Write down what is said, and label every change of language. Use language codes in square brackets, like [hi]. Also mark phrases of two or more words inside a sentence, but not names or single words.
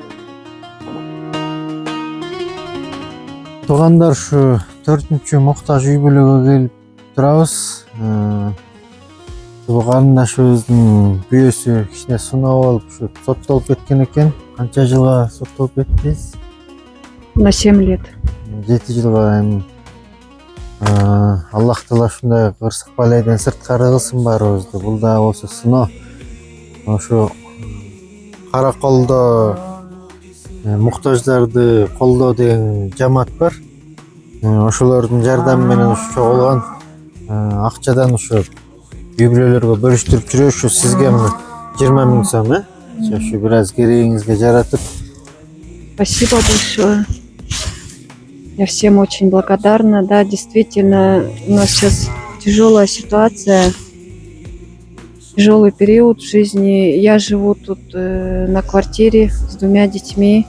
[ky] Туугандар, ушу 4-чү муктаж үй бүлөгө келип турабыз. Бул карындашыбыздын бүйөөсү кичине суноо болуп, ушу соттолуп кеткен экен. Канча жылга соттолуп кеттиңиз? [ru] На 7 лет. [ky] 7 жылга. Эми Аллах таала ушундай кырсык балайдан сырткары кылсын баарыбызды. Бул да болсо сыноо. Ошо кара колдо муктаждарды колдоо деген жамаат бар. Ошолордун жардамы менен ушу чогулган акчадан ушу үй бүлөлөргө бөлүштүрүп жүрөбүз. Ушу сизге 20 миң сом, э? Ушу бир аз керегиңизге жаратып. [ru] Спасибо большое. Я всем очень благодарна. Да, действительно, у нас сейчас тяжелая ситуация, тяжелый период в жизни. Я живу тут на квартире с 2 детьми.